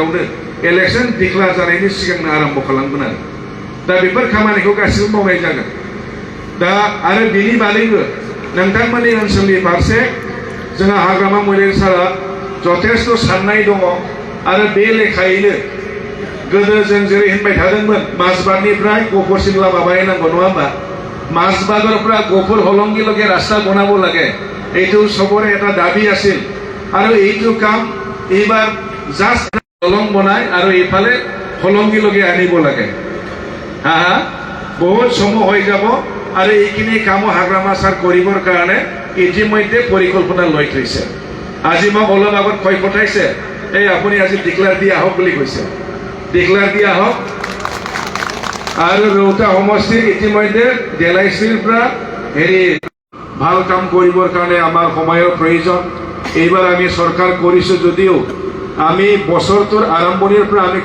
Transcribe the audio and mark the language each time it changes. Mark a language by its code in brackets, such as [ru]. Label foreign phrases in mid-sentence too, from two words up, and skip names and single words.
[brx] गेजेरावनो [en] election declare [brx] जानायनि सिगांनो आरम्भ खालामगोन आरो दा बेफोर खामानिखौ गासिबो मावनाय जागोन दा आरो बेनि बादैबो नोंथांमोननि ओनसोलनि फारसे जोंहा हाग्रामा मैलेर सारा जथेस्थ साननाय दङ आरो बे लेखायैनो गोदो जों जेरै होनबाय थादोंमोन माजबादनिफ्राय गफरसिम लामा बानायनांगौ नङा होमबा [as] মাছবাগৰপৰা গফুৰ হলংগীলৈকে ৰাস্তা বনাব লাগে এইটো সবৰে এটা দাবী আছিল আৰু এইটো কাম এইবাৰ জাষ্ট দলং বনাই আৰু এইফালে হলংগীলৈকে আনিব লাগে বহুত সময় হৈ যাব আৰু এইখিনি কাম হাগ্ৰামা ছাৰ কৰিবৰ কাৰণে ইতিমধ্যে পৰিকল্পনা লৈ থৈছে আজি মোক অলপ আগত কৈ পঠাইছে এই আপুনি আজি ডিক্লেয়াৰ দি আহক বুলি কৈছে ডিক্লেয়াৰ দি আহক আৰু ৰৌতা সমষ্টিৰ ইতিমধ্যে ডেলাইচিৰ পৰা হেৰি ভাল কাম কৰিবৰ কাৰণে আমাৰ সময়ৰ প্ৰয়োজন এইবাৰ আমি চৰকাৰ কৰিছো যদিও আমি বছৰটোৰ আৰম্ভণিৰ পৰা আমি